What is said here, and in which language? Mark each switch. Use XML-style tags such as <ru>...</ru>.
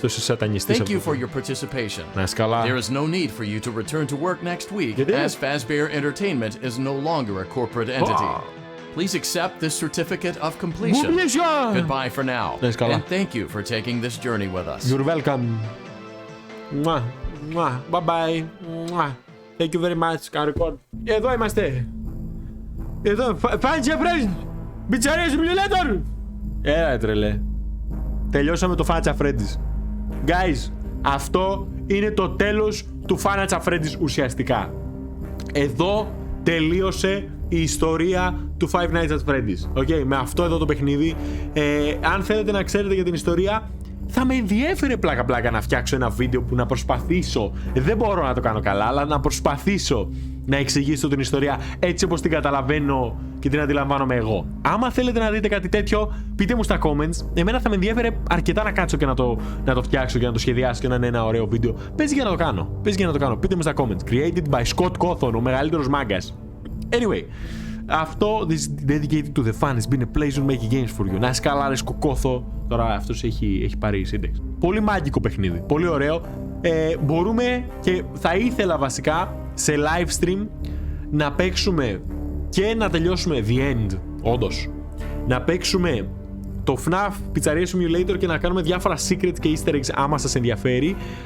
<el>Τόσο σατανιστής</el> <en>Thank you</en> <el>αυτό.</el> <en>for your participation.</en> <el>Να είσαι καλά.</el> <en>There is no need for you to return to work next week,</en> <el>Γιατί?</el> <en>as Fazbear Entertainment is no longer a corporate entity. Please accept this certificate of completion. Completion! Goodbye for now,</en> <el>Να είσαι καλά.</el> <en>and thank you for taking this journey with us. You're welcome.</en> <el>Μουα, μουα,</el> <en>bye bye. Μουα. Thank you very much. Can record.</en> <el>Εδώ είμαστε. Εδώ.</el> <en>Fancy friends.</en> <el>Πιτσαρία simulator. Έλα τρελέ. Τελειώσαμε το Fancy Freddy's. Guys, αυτό είναι το τέλος του Fancy Freddy's ουσιαστικά. Εδώ τελείωσε η ιστορία του Five Nights at Freddy's. Okay, με αυτό εδώ το παιχνίδι. Αν θέλετε να ξέρετε για την ιστορία, θα με ενδιέφερε πλάκα να φτιάξω ένα βίντεο που να προσπαθήσω. Δεν μπορώ να το κάνω καλά, αλλά να προσπαθήσω να εξηγήσω την ιστορία έτσι όπως την καταλαβαίνω και την αντιλαμβάνομαι εγώ. Άμα θέλετε να δείτε κάτι τέτοιο, πείτε μου στα comments. Εμένα θα με ενδιέφερε αρκετά να κάτσω και να το φτιάξω και να το σχεδιάσω και να είναι ένα ωραίο βίντεο. Παίζει για να το κάνω. Πείτε μου στα comments.</el> <en>Created by Scott Cawthon,</en> <el>ο μεγαλύτερος μάγκας.</el> <en>Anyway,</en> <el>αυτό</el> <en>this is dedicated to the fun. It's been a pleasure making games for you.</en> <el>Να είσαι καλά, ρε Σκοκόθο. Τώρα αυτός έχει πάρει σύνταξη. Πολύ μάγικο παιχνίδι. Πολύ ωραίο. Μπορούμε και θα ήθελα βασικά σε live stream να παίξουμε και να τελειώσουμε</el> <en>the end,</en> <el>όντως. Να παίξουμε το FNAF Pizzeria Simulator και να κάνουμε διάφορα secrets και easter eggs άμα σας ενδιαφέρει.</el>